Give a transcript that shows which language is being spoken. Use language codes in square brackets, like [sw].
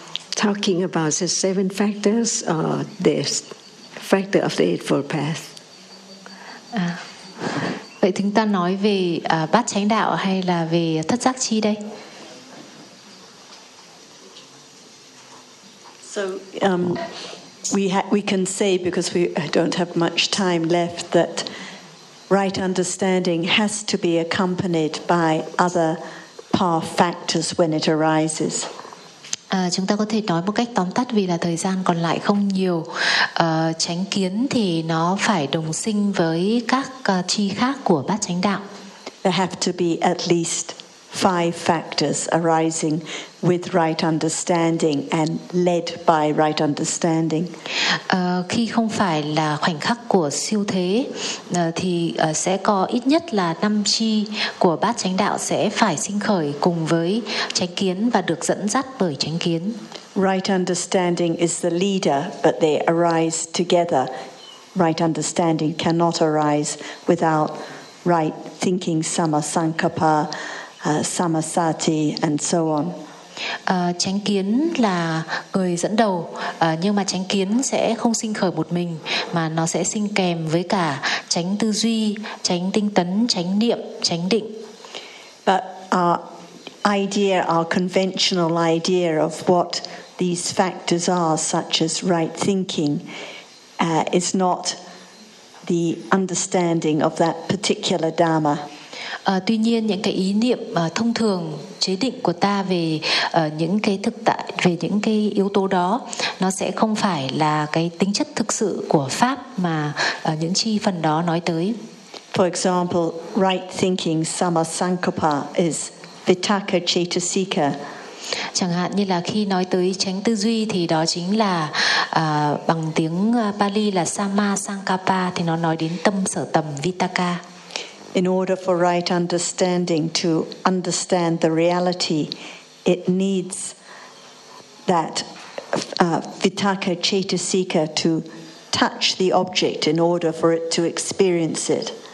[en] Talking about the seven factors or the factor of the Eightfold Path. [vi] Vậy chúng ta nói về bát chánh đạo hay là về thất giác chi đây? [en] So we can say, because we don't have much time left, that right understanding has to be accompanied by other power factors when it arises. [vi] Chúng ta có thể nói một cách tóm tắt vì là thời gian còn lại không nhiều. Chánh kiến thì nó phải đồng sinh với các chi khác của bát chánh đạo. [en] There have to be at least 5 factors arising with right understanding and led by right understanding. [vi] Khi không phải là khoảnh khắc của siêu thế thì sẽ có ít nhất là 5 chi của bát chánh đạo sẽ phải sinh khởi cùng với chánh kiến và được dẫn dắt bởi chánh kiến. [en] Right understanding is the leader, but they arise together. Right understanding cannot arise without right thinking, samasankappa, samasati, and so on. [vi] Chánh kiến là người dẫn đầu, nhưng mà chánh kiến sẽ không sinh khởi một mình, mà nó sẽ sinh kèm với cả chánh tư duy, chánh tinh tấn, chánh niệm, chánh định. [en] But our idea, our conventional idea of what these factors are, such as right thinking, is not the understanding of that particular dharma. [vi] Tuy nhiên những cái ý niệm thông thường chế định của ta về những cái thực tại, về những cái yếu tố đó, nó sẽ không phải là cái tính chất thực sự của pháp mà những chi phần đó nói tới. [en] For example, right thinking samasankappa is vitakka citta-sika. [vi] Chẳng hạn như là khi nói tới chánh tư duy thì đó chính là bằng tiếng Pali là samasankappa, thì nó nói đến tâm sở tầm vitakka. [en] In order for right understanding to understand the reality, it needs that vitakka citta-sika to touch the object in order for it to experience it.